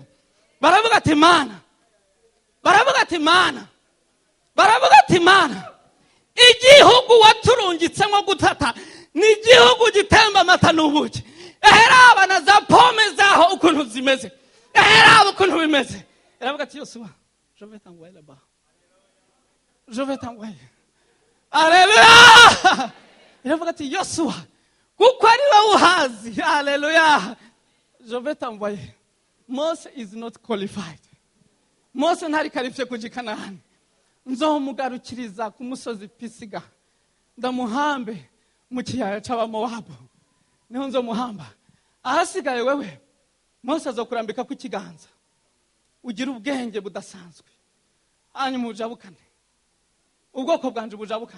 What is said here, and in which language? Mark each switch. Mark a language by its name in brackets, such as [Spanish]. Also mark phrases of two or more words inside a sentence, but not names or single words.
[Rundi] Baravuga ati Mana, baravuga ati Mana, igihugu waturungitsemo gutata ni igihugu gitemba amata n'ubuki. Eheraba na za pome zaho ukuntu zimeze, eheraba ukuntu bimeze. Baravuga ati Yosuwa, [French] je vais t'envoyer là-bas, je vais t'envoyer. [Rundi] Haleluya. Baravuga ati Yosuwa, kuko ari wowe uhazi. Haleluya. [French] Je vais t'envoyer. [English] Mose is not qualified. [Rundi] Mose ntari qualifié kuja Kanani. Nzomugarukiriza ku musozi Pisiga, ndamuhambe mu kiyaya c'Abamowabu, niho nzomuhamba. Ahasigaye wewe Mose azokurambika ku kiganza, ugira ubwenge budasanzwe, hanyuma ujabukane, ubwoko bwanje bujabukane.